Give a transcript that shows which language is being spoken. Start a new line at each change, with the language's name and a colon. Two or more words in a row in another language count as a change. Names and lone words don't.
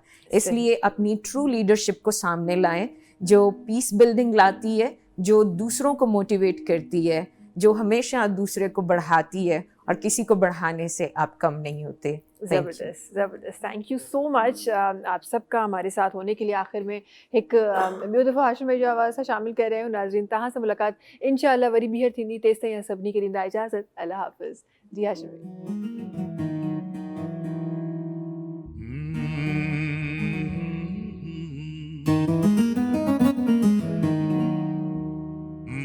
Hindi: इसलिए अपनी
English: true leadership
Hindi: को सामने लाएं, जो
English: peace building
Hindi: लाती है, जो दूसरों को मोटिवेट करती है, जो हमेशा दूसरे को बढ़ाती है, और किसी को बढ़ाने से आप कम नहीं होते। ज़बरदस्त, ज़बरदस्त,
English: thank you so much
Hindi: आप सबका हमारे साथ होने के लिए।
Sindhi: आखिर में एक ॿियो दफ़ो हाशिम भाई जो आवाज़ सां शामिल
Hindi: कर रहे हो।
Sindhi: नाज़रीन, तव्हां सां मुलाक़ात इंशाअल्लाह वरी ॿीहर थींदी। तेसि ताईं सभिनी खे ॾींदा इजाज़त। अल्लाह हाफ़िज़। जी हाशिम भाई।